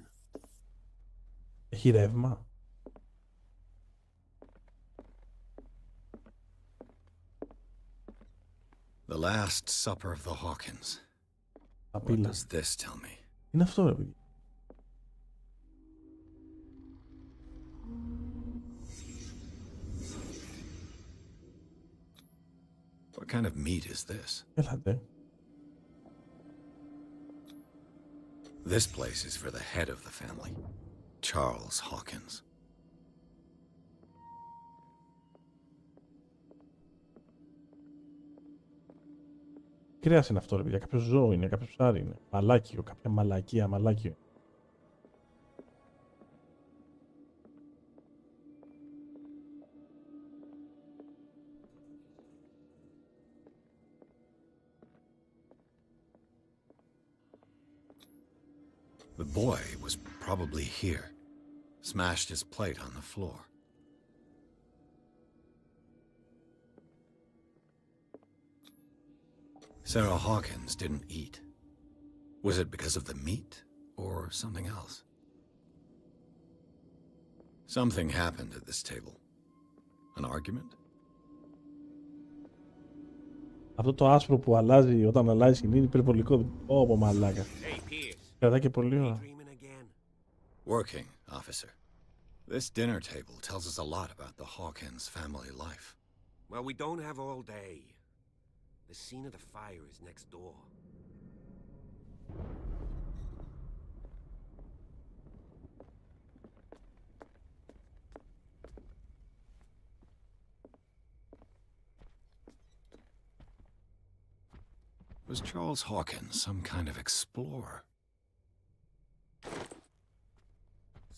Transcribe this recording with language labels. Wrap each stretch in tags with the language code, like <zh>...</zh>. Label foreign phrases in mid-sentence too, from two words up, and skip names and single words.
<el>Έχει ρεύμα.</el> <en>The Last Supper of the Hawkins. What</en> <el>Απείλα.</el> <en>does this tell me?</en> <el>Είναι αυτό, ρε παιδιά.</el> <en>What kind of meat is this?</en> <el>Έλατε.</el> <en>This place is for the head of the family, Charles Hawkins.</en> <el>Κρέας είναι αυτό, ρε παιδιά. Κάποιο ζώο είναι, κάποιο ψάρι είναι. Μαλάκιο, κάποια μαλακία, μαλάκιο.</el> <en>The boy was probably here. Smashed his plate on the floor. Sarah Hawkins didn't eat. Was it because of the meat or something else? Something happened at this table. An argument?</en> <el>Αυτό το άσπρο που αλλάζει όταν αλλάζει σκηνή είναι υπερβολικό. Ω, μαλάκα. Κρατά και πολύ ώρα.</el> <en>Working, officer. This dinner table tells us a lot about the Hawkins family life. Well, we don't have all day. The scene of the fire is next door. Was Charles Hawkins some kind of explorer?</en>